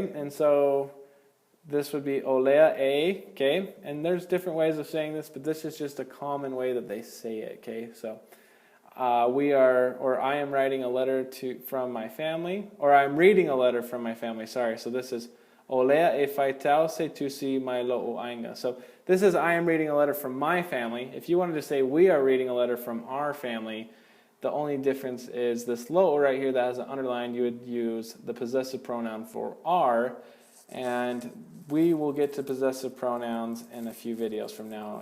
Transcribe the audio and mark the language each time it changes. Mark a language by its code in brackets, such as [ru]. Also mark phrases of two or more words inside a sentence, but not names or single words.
[en] And so this would be [sm] olea a, [en] okay? And there's different ways of saying this, but this is just a common way that they say it, okay? So we are, or I am writing a letter from my family, or I'm reading a letter from my family, sorry. So this is [sm] olea e faitao se tusi mai lo'o ainga. [en] So this is I am reading a letter from my family. If you wanted to say we are reading a letter from our family, the only difference is this lo'o right here that has an underline, you would use the possessive pronoun for are, and we will get to possessive pronouns in a few videos from now.